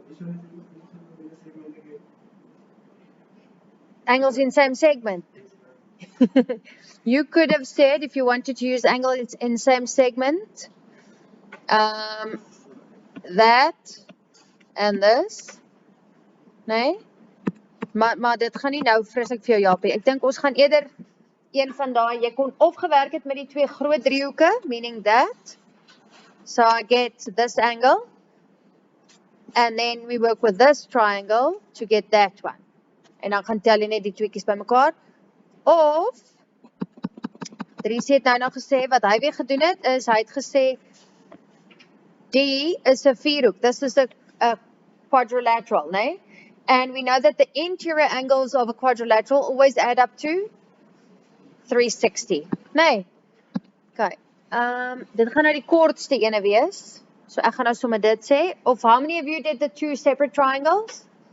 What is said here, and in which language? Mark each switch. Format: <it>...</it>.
<en>Which one is the segment again? Angles in same segment. Yes, ma'am. You could have said, if you wanted to use angle in same segment, that and this.</en> <af>Nee? Maar dit gaan nie nou vreeslik vir jou help nie. Ek dink ons gaan eerder een van daai, jy kon of gewerk het met die twee groot driehoeke,</af> <en>meaning that. So I get this angle. And then we work with this triangle to get that one.</en> <af>En dan gaan tel jy net die tweeetjies bymekaar. Of Dries het nou gesê wat hy weer gedoen het is hy het gesê D is 'n vierhoek.</af> <en>This is a quadrilateral, né? And we know that the interior angles of a quadrilateral always add up to 360, né? Okay.</en> <af>Dit gaan nou die kortste ene wees. So ek gaan nou sommer dit sê.</af> <en>Of how many of you did the two separate triangles?</en>